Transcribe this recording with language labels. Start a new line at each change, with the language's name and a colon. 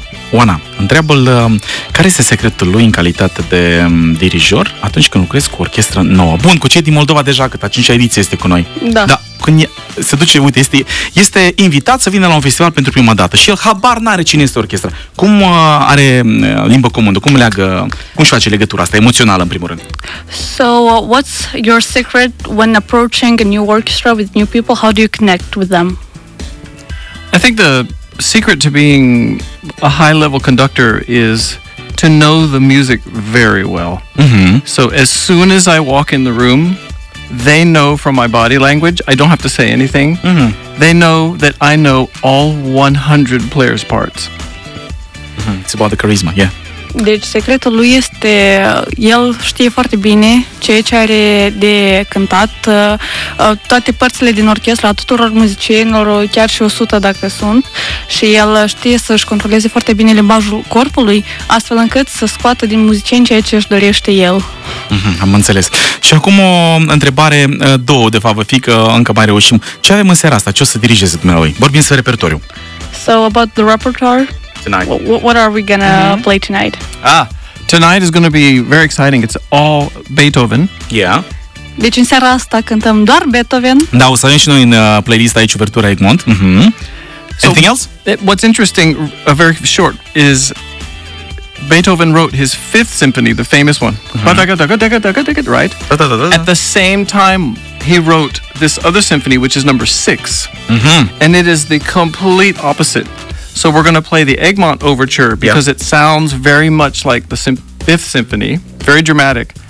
Romanian: Oana, întreabă-l, care este secretul lui în calitate de dirijor atunci când lucrezi cu orchestră nouă? Bun, cu cei din Moldova deja, cât a 5-a ediție este cu noi. Da. Da, când se duce, uite, este invitat să vină la un festival pentru prima dată și el habar n-are cine este orchestra. Cum are limbă comună? Cum leagă, cum își face legătura asta emoțională, în primul rând?
English: So, what's your secret when approaching a new orchestra with new people? How do you connect with them? I think the secret to being a high-level conductor is to know the music very well. Mm-hmm. So as soon as I walk in the room, they know from my body language, I don't have to say anything, they know that I know all 100 players' parts. It's about the charisma, yeah.
Romanian: Deci secretul lui este, el știe foarte bine ceea ce are de cântat, toate părțile din orchestră, a tuturor muzicienilor, chiar și 100 dacă sunt, și el știe să-și controleze foarte bine limbajul corpului, astfel încât să scoată din muzicien ceea ce își dorește el. Am înțeles. Și acum o întrebare, două de fapt, fiindcă încă mai reușim. Ce avem în seara asta? Ce o să dirigeze dumneavoastră? Vorbim să repertoriu.
English: So, about the repertoire? Tonight. What are we going to play tonight? Ah, tonight is going to be very exciting. It's all Beethoven. Yeah.
Romanian: Deci în seara asta cântăm doar Beethoven. Da, o să avem și noi în playlist aici, Uvertura Egmont.
English: Anything else? What's interesting, very short, is Beethoven wrote his fifth symphony, the famous one. Mm-hmm. Right? At the same time, he wrote this other symphony, which is number six. Mm-hmm. And it is the complete opposite. So we're going to play the Egmont Overture because it sounds very much like the fifth symphony, very dramatic.